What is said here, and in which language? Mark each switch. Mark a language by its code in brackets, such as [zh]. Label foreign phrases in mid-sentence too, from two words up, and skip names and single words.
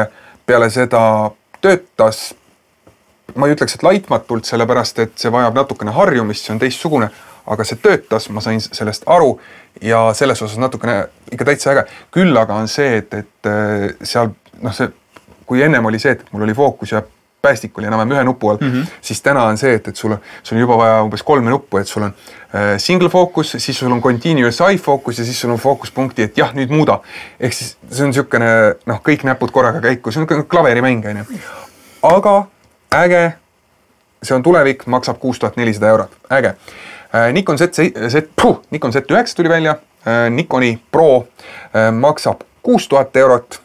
[et] Peale seda töötas, ma ei ütleks, et laitmatult, sellepärast, et see vajab natukene harjumist, see on teistsugune, aga see töötas, ma sain sellest aru ja selles osas natukene ikka täitsa äge. Küll aga on see, et seal, kui ennem oli see, et mul oli fookus ja päästik oli enam ühe nupu all, siis täna on see, et sul on juba vaja umbes 3 nuppu, et sul on [en] single focus, [et] siis sul on [en] continuous eye focus [et] ja siis sul on fookuspunkti, et jah, nüüd muuda. Ehk siis see on niisugune, kõik näpud korraga käiku, see on klaverimäng. Aga äge, see on tulevik, maksab 6400 €. Äge. Nikon Z9 tuli välja, Nikoni Pro maksab 6000 €.